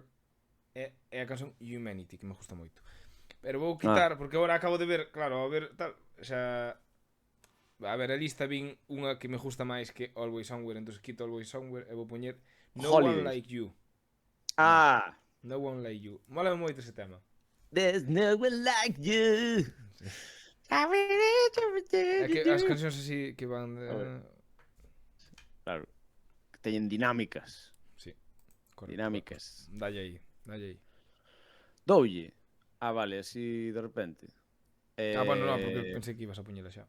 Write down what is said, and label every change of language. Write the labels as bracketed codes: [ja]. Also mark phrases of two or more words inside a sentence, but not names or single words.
[gl] É a canción Humanity, que me gusta moito. Pero vou quitar, porque agora acabo de ver, claro, a ver, tal, xa... A ver, a lista vin unha que me gusta máis que Always Somewhere, entón quito Always Somewhere e vou poñer No One Like You. No One Like You. Mola moito ese tema. [en] There's no one like you. [gl] É que as cancións así que van... Claro, que teñen dinámicas. Sí, correcto. Dinámicas. Dalle aí, dalle aí. Doulle. Vale, así de repente. Bueno, non, porque pensei que ibas a poñela xa.